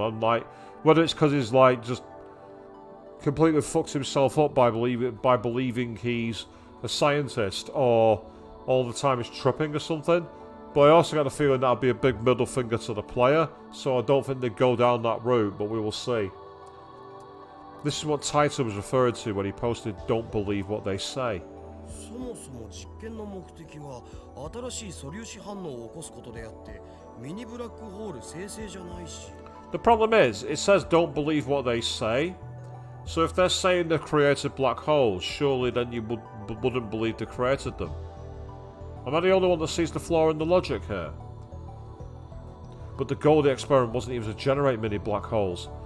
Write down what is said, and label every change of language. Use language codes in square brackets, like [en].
[en] I'm like, whether it's because he's like just completely fucks himself up by believing he's a scientist, or all the time he's tripping or something. But I also got a feeling that'd be a big middle finger to the player, so I don't think they'd go down that route, but we will see. This is what Titor was referring to when he posted "Don't believe what they say." [ja] そもそも実験の目的は新しい素粒子反応を起こすことであってミニブラックホール生成じゃないし [en] The problem is, it says don't believe what they say. So if they're saying they've created black holes, surely then you wouldn't believe they created them. Am I the only one that sees the flaw in the logic here? But the goal of the experiment wasn't even to generate mini black holes.